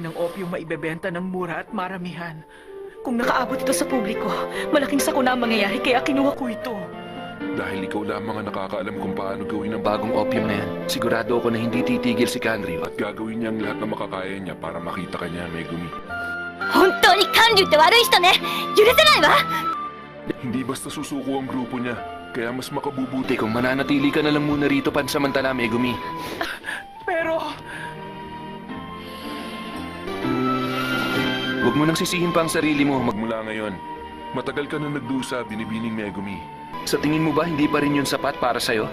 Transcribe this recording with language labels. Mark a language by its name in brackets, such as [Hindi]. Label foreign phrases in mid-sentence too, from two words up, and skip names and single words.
[Filipino] Klase ng opyo maibebenta ng mura at maramihan. Kung nakaabot ito sa publiko, malaking sakuna ang mangyayari kaya kinuha ko ito. Dahil ikaw lamang ang nakakaalam kung paano gawin ang bagong opium na yan, sigurado ako na hindi titigil si Kanryo at gagawin niya ang lahat na makakaya niya para makita ka niya, Megumi. [Japanese] 本当に韓流って悪い人ね。許せないわ。 [Filipino] Hindi basta susuko ang grupo niya, kaya mas makabubuti kung mananatili ka na lang muna rito pansamantala, Megumi. Pero Huwag mo nang sisihin pa ang sarili mo magmula ngayon. Matagal ka na nagdusa, binibining Megumi. Sa tingin mo ba hindi pa rin yun sapat para sa'yo?